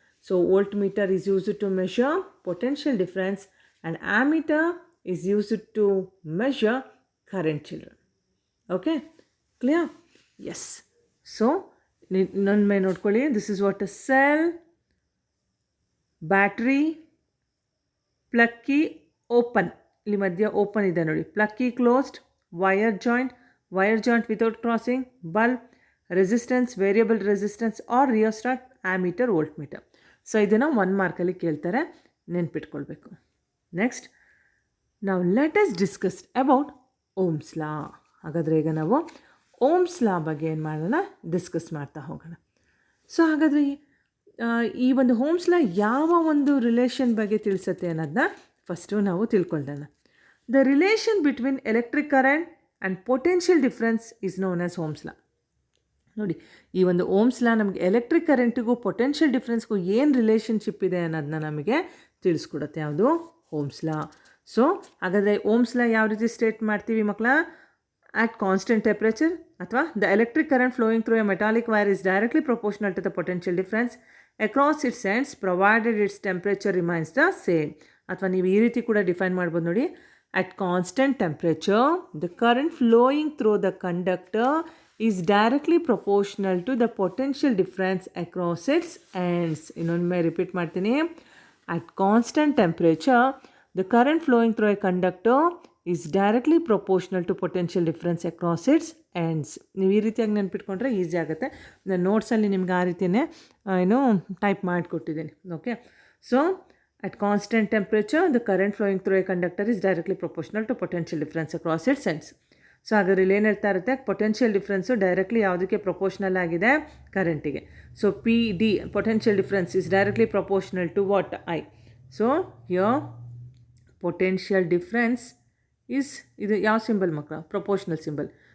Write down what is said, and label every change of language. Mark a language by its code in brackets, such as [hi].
[en] So voltmeter is used to measure potential difference and ammeter is used to measure current, children. Okay, clear? Yes. So [kn] nonme nodಕೊಳ್ಳಿ, [en] this is what a cell, battery, plug key, open. [kn] ಇಲ್ಲಿ ಮಧ್ಯ open ಇದೆ ನೋಡಿ. [en] Plug key closed, wire joint without crossing, bulb, resistance, variable resistance or rheostat, ammeter, voltmeter. [kn] So ಇದನ್ನು 1 ಮಾರ್ಕಲ್ಲಿ ಕೇಳ್ತಾರೆ, ನೆನ್ಪಿಟ್ಕೊಳ್ಬೇಕು. Next ನಾವು [en] Let us discuss about Ohm's law. [kn] ಹಾಗಾದರೆ ಈಗ ನಾವು ಓಮ್ಸ್ ಲಾ ಬಗ್ಗೆ ಏನು ಮಾಡೋಣ? ಡಿಸ್ಕಸ್ ಮಾಡ್ತಾ ಹೋಗೋಣ. ಸೊ ಹಾಗಾದರೆ ಈ ಒಂದು ಓಮ್ಸ್ ಲಾ ಯಾವ ಒಂದು ರಿಲೇಷನ್ ಬಗ್ಗೆ ತಿಳಿಸುತ್ತೆ ಅನ್ನೋದನ್ನ ಫಸ್ಟು ನಾವು ತಿಳ್ಕೊಳ್ಳೋಣ. [en] The relation between electric current and potential difference is known as Ohm's law. [kn] ನೋಡಿ, ಈ ಒಂದು ಓಮ್ಸ್ ಲಾ ನಮಗೆ ಎಲೆಕ್ಟ್ರಿಕ್ ಕರೆಂಟಿಗೂ ಪೊಟೆನ್ಷಿಯಲ್ ಡಿಫ್ರೆನ್ಸ್ಗೂ ಏನು ರಿಲೇಷನ್ಶಿಪ್ ಇದೆ ಅನ್ನೋದನ್ನ ನಮಗೆ ತಿಳಿಸ್ಕೊಡುತ್ತೆ. ಯಾವುದು? Ohm's law. ಸೊ ಹಾಗಾದರೆ ಓಮ್ಸ್ ಲಾ ಯಾವ ರೀತಿ ಸ್ಟೇಟ್ ಮಾಡ್ತೀವಿ ಮಕ್ಕಳ? [en] at constant temperature ಅಥವಾ the electric current flowing through a metallic wire is directly proportional to the potential difference across its ends provided its temperature remains the same. [kn] ಅಥವಾ ನೀವು ಈ ರೀತಿ ಕೂಡ ಡಿಫೈನ್ ಮಾಡ್ಬೋದು ನೋಡಿ. [en] at constant temperature the current flowing through the conductor is directly proportional to the potential difference across its ends. [kn] ಇನ್ನೊಮ್ಮೆ repeat ಮಾಡ್ತೀನಿ. [en] at constant temperature the current flowing through a conductor is directly proportional to potential difference across its ends. [kn] ನೀವು ಈ ರೀತಿಯಾಗಿ ನೆನ್ಪಿಟ್ಕೊಂಡ್ರೆ easy ಆಗುತ್ತೆ. ನಾನು ನೋಟ್ಸಲ್ಲಿ ನಿಮ್ಗೆ ಆ ರೀತಿಯೇ type ಮಾಡಿಕೊಟ್ಟಿದ್ದೀನಿ. [en] Okay, so at constant temperature the current flowing through a conductor is directly proportional to potential difference across its ends. [kn] So ಹಾಗಾದ್ರೆ ಇಲ್ಲಿ ಏನು ಹೇಳ್ತಾ ಇರುತ್ತೆ? ಪೊಟೆನ್ಷಿಯಲ್ ಡಿಫ್ರೆನ್ಸು ಡೈರೆಕ್ಟ್ಲಿ ಯಾವುದಕ್ಕೆ ಪ್ರಪೋರ್ಷನಲ್ ಆಗಿದೆ? ಕರೆಂಟಿಗೆ. [en] So P D potential difference is directly proportional to what? I. So here potential difference is, [kn] ಇದು ಯಾವ symbol ಮಕ್ಕಳ? Proportional symbol.